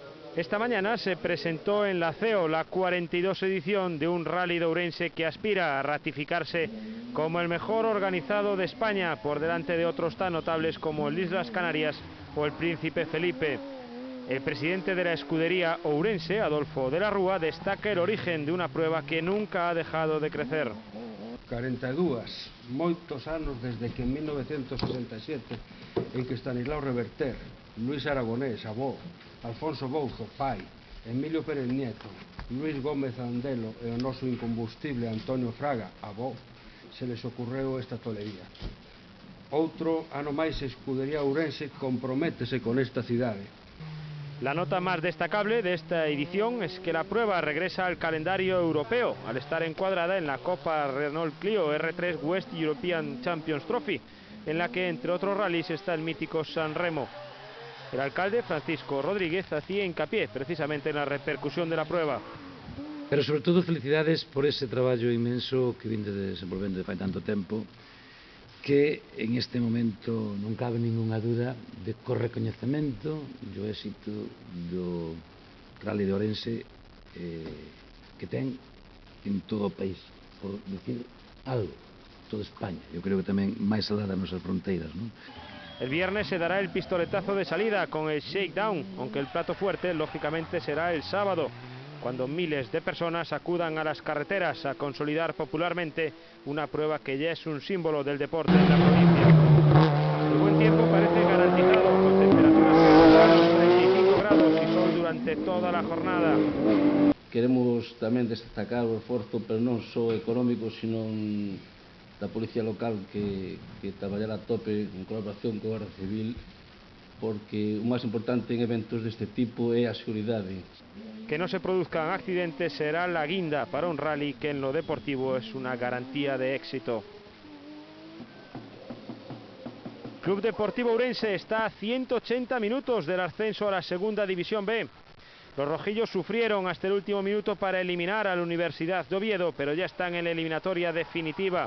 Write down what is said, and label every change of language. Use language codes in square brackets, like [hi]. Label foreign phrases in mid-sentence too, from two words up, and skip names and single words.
[es] Esta mañana se presentó en la CEO la 42 edición de un rally de Ourense que aspira a ratificarse como el mejor organizado de España, por delante de otros tan notables como el Islas Canarias o el Príncipe Felipe. El presidente de la escudería Ourense, Adolfo de la Rúa, destaca el origen de una prueba que nunca ha dejado de crecer. [gl] 42, moitos anos desde que en 1967, en que Estanislao Reverter, Luis Aragonés, avó, Alfonso Bouzo, pai, Emilio Pérez Nieto, Luis Gómez Andelo e o noso incombustible Antonio Fraga, avó, se les ocurreu esta tolería. Outro ano máis Escudería Ourense comprométese con esta cidade. [es] La nota más destacable de esta edición es que la prueba regresa al calendario europeo, al estar encuadrada en la Copa Renault Clio R3 West European Champions Trophy, en la que entre otros rallies está el mítico San Remo. El alcalde, Francisco Rodríguez, hacía hincapié precisamente en la repercusión de la prueba. [gl] Pero sobre todo felicidades por ese traballo inmenso que vinde desenvolvendo de fai tanto tempo, que en este momento non cabe ninguna dúda de co recoñecemento do éxito do Rally de Ourense que ten en todo o país, [es] por decir algo, [gl] toda España. Eu creo que tamén máis alá das nosas fronteiras, non? [es] El viernes se dará el pistoletazo de salida con el shakedown, aunque el plato fuerte lógicamente será el sábado, cuando miles de personas acudan a las carreteras a consolidar popularmente una prueba que ya es un símbolo del deporte en la provincia. El buen tiempo parece garantizado, con temperaturas que rondarán los 35 grados y sol durante toda la jornada. [gl] Queremos tamén destacar o esforzo, pero non só económico, sino da Policía Local que traballará a tope en colaboración coa Garda Civil, porque o máis importante en eventos deste tipo é a seguridade. [es] Que no se produzcan accidentes será la guinda para un rally que en lo deportivo es una garantía de éxito. Club Deportivo Ourense está a 180 minutos del ascenso a la Segunda División B. Los rojillos sufrieron hasta el último minuto para eliminar a la Universidad de Oviedo, pero ya están en la eliminatoria definitiva.